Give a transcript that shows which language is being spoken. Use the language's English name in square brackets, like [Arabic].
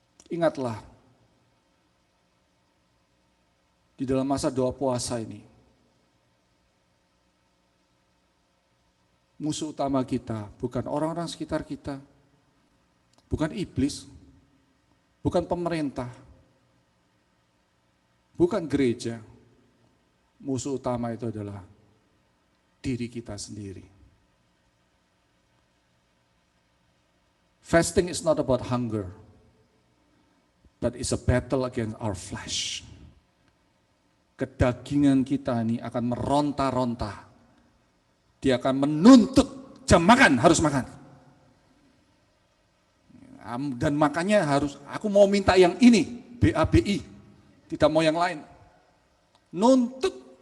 [Indonesian] Ingatlah, di dalam masa doa puasa ini, musuh utama kita bukan orang-orang sekitar kita, bukan iblis, bukan pemerintah, bukan gereja. Musuh utama itu adalah diri kita sendiri. [English] Fasting is not about hunger, but it's a battle against our flesh. [Indonesian] Kedagingan kita ini akan meronta-ronta. Dia akan menuntut jam makan, harus makan. Dan makanya harus, aku mau minta yang ini, BABI, tidak mau yang lain. Nuntut.